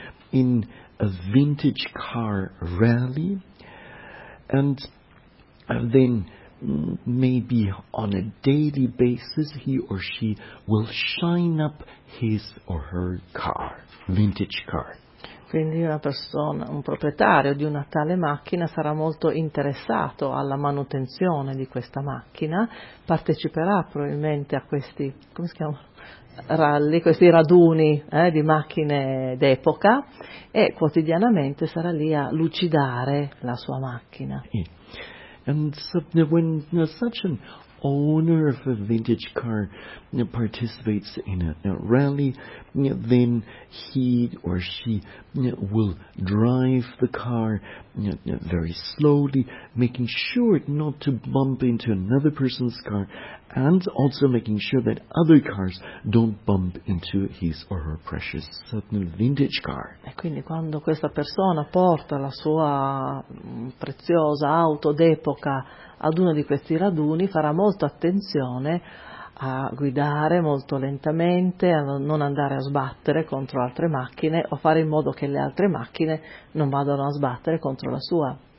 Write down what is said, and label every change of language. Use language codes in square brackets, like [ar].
[en] in a vintage car rally, and then maybe on a daily basis he or she will shine up his or her car, vintage car. [it] Quindi una persona, un proprietario di una tale macchina sarà molto interessato alla manutenzione di questa macchina, parteciperà probabilmente a questi, come si chiama? Rally, questi raduni di macchine d'epoca, e quotidianamente sarà lì a lucidare la sua macchina. [en] And so when such an owner of a vintage car participates in a rally, then he or she will drive the car very slowly, making sure not to bump into another person's car, and also making sure that other cars don't bump into his or her precious vintage car. [it] E quindi quando questa persona porta la sua preziosa auto d'epoca ad uno di questi raduni, farà molta attenzione a guidare molto lentamente, a non andare a sbattere contro altre macchine, o fare in modo che le altre macchine non vadano a sbattere contro la sua.